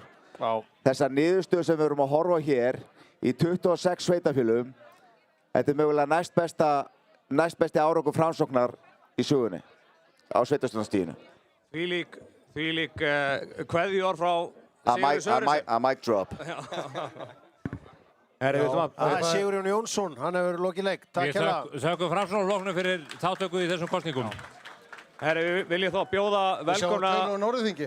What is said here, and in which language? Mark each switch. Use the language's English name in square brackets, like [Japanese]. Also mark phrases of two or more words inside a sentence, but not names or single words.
[Icelandic] Þessar niðurstöður sem við erum að horfa hér í 26 sveitarfélögum, þetta mögulega næstbesti árangur Framsóknar í sögunni á sveitarstjórnarstiginu. Þvílík kveðjuorð frá Sigurði Sverrisson. [English] A mic drop. [Icelandic] Sigurjón Jónsson, hann hefur lokið leik. Takk hérna. Við þökkum Framsóknarflokknum fyrir þátttöku í þessum kosningum. Vil ég þá bjóða velkomna... Við sjáum á Norðurþingi.